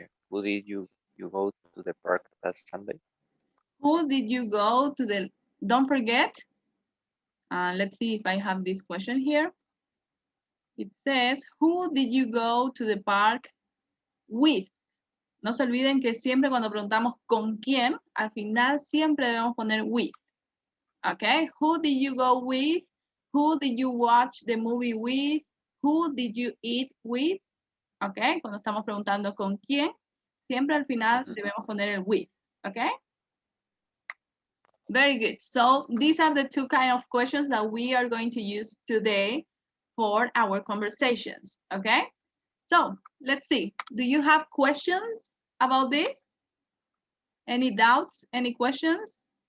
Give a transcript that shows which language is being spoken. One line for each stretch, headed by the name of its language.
English: Who did you go to the park last Sunday? Who did you go to the, don't forget, let's see if I have this question here. It says, who did you go to the park with?
Spanish: No se olviden que siempre cuando preguntamos con quién, al final siempre debemos poner with.
English: Okay, who did you go with? Who did you watch the movie with? Who did you eat with?
Spanish: Okay, cuando estamos preguntando con quién, siempre al final debemos poner el with.
English: Okay? Very good. So these are the two kind of questions that we are going to use today for our conversations. Okay? So let's see. Do you have questions about this? Any doubts? Any questions?